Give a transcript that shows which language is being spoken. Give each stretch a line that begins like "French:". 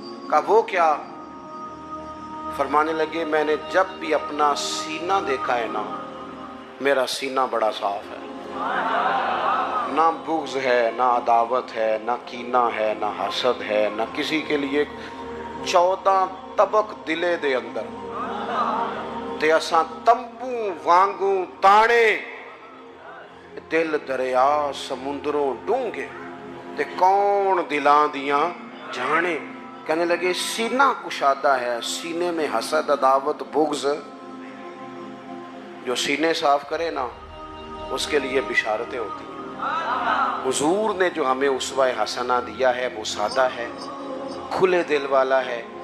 Urdu: کہا وہ کیا؟ فرمانے لگے میں نے جب بھی اپنا سینہ دیکھا ہے نا، میرا سینہ بڑا صاف ہے، نہ بغض ہے، نہ عداوت ہے، نہ کینہ ہے، نہ حسد ہے، نہ کسی کے لیے.
Punjabi: 14 طبق دلے دے اندر تے اساں تمبو وانگوں تانے، دل دریا سمندروں ڈونگے تے کون دلاں دیاں جانے.
Urdu: کہنے لگے سینہ کشادہ ہے، سینے میں حسد عداوت بغض، جو سینے صاف کرے نا اس کے لیے بشارتیں ہوتی ہیں. حضور نے جو ہمیں اسوہ حسنہ دیا ہے وہ سادہ ہے، کھلے دل والا ہے.